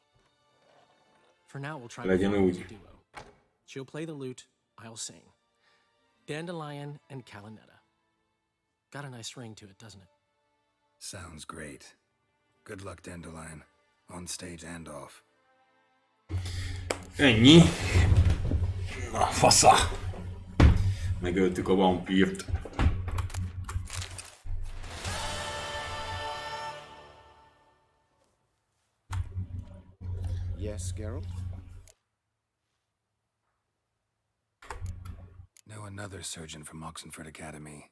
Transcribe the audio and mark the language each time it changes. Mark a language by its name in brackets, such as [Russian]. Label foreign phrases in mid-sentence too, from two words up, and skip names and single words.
[English] For now, we'll try to form a duo. She'll play the lute, I'll sing. Dandelion and Kalanetta. Got a nice ring to it, doesn't it? Sounds great. Good luck, Dandelion. On stage and off. [Hungarian] Ennyi. Na, fasza. Megöltük a vampírt. [English] Yes, Geralt? Know another surgeon from Oxenford Academy.